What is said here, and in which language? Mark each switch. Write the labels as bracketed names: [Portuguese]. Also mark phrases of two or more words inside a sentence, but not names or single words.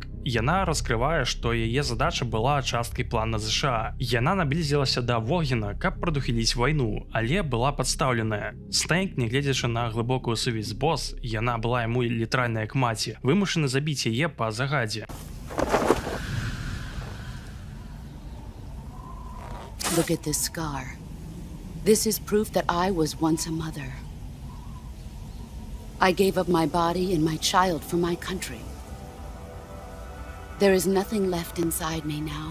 [Belarusian] Яна раскрывае, што яе задача была часткай плана ЗША. Яна наблізілася да Волгіна, каб прадухіліць вайну, але была падстаўленая. Снайк, нягледзячы на глыбокую сувязь з Босс, яна была яму літаральна як маці, вымушаны забіць яе па загадзе. [English] Look at this scar. This is proof that I was once a mother. I gave up my body and my child for my country. There is nothing left inside me now.